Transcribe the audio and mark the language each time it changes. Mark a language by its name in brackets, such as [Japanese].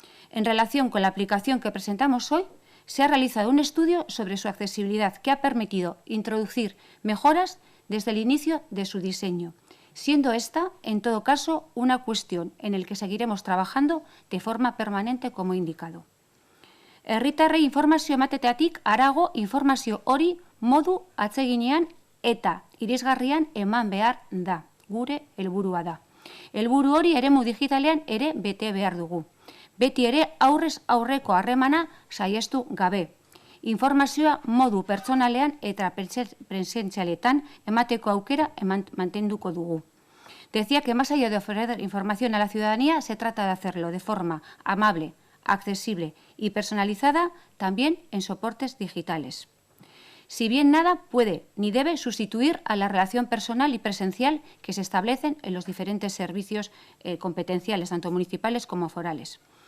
[Spanish] En relación con la aplicación que presentamos hoy, se ha realizado un estudio sobre su accesibilidad que ha permitido introducir mejoras desde el inicio de su diseño, siendo esta, en todo caso, una cuestión en la que seguiremos trabajando de forma permanente como he indicado. [Basque] Herritarrei informazio emateteatik harago informazio hori modu atseginean eta irisgarrian eman behar da, gure helburua da. Helburu hori eremu digitalean ere bete behar dugu. Beti ere aurrez aurreko harremana saihestu gabe. Informazioa modu pertsonalean eta presentzialetan emateko aukera mantenduko dugu. [Spanish] Decía que más allá de ofrecer información a la ciudadanía, se trata de hacerlo de forma amable, accesible y personalizada también en soportes digitales. Si bien nada puede ni debe sustituir a la relación personal y presencial que se establecen en los diferentes servicios competenciales, tanto municipales como forales.